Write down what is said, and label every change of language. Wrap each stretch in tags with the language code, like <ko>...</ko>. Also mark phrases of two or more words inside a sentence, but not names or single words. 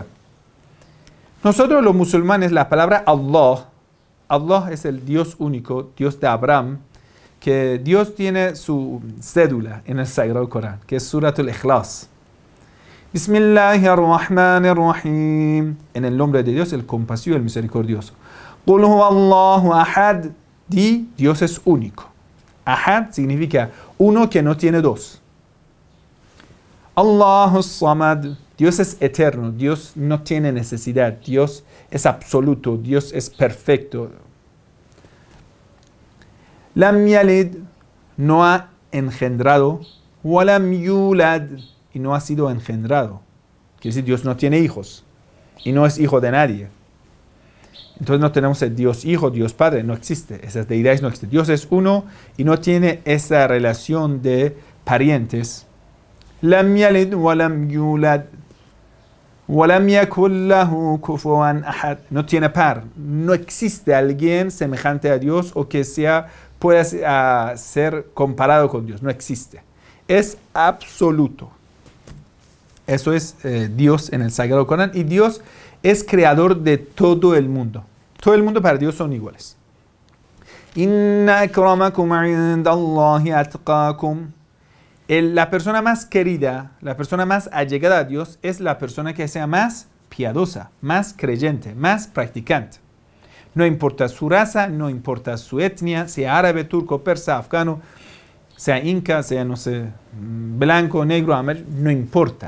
<es>Nosotros los musulmanes, la palabra Allah es el Dios único, Dios de Abraham, que Dios tiene su cédula en el Sagrado Corán, que es Suratul Ikhlas.</es> <ar>بسم الله الرحمن الرحيم.</ar> <es>En el nombre de Dios, el compasivo, el misericordioso.</es> <ar>قل هو الله أحد.</ar> <es>Di, Dios es único. Ahad significa uno que no tiene dos.</es> <ar>الله الصمد.</ar> <es>Dios es eterno. Dios no tiene necesidad. Dios es absoluto. Dios es perfecto.</es> <ar>لم يلد,</ar> <es>no ha engendrado.</es> <ar>ولم يولد,</ar> <es>y no ha sido engendrado. Quiere decir, Dios no tiene hijos. Y no es hijo de nadie. Entonces no tenemos el Dios Hijo, Dios Padre, no existe. Esas deidades no existen. Dios es uno y no tiene esa relación de parientes.</es> <ar>لم يلد ولم يولد ولم يكن له كفوا أحد.</ar> <es>No tiene par. No existe alguien semejante a Dios o que pueda ser comparado con Dios. No existe. Es absoluto. Eso es Dios en el Sagrado Corán. Y Dios es creador de todo el mundo. Todo el mundo para Dios son iguales.</es> <ar>إن أكرمكم عند الله أتقاكم.</ar> <es>La persona más querida, la persona más allegada a Dios es la persona que sea más piadosa, más creyente, más practicante. No importa su raza, no importa su etnia, sea árabe, turco, persa, afgano, sea inca, sea, no sé, blanco, negro, amarillo, no importa.</es>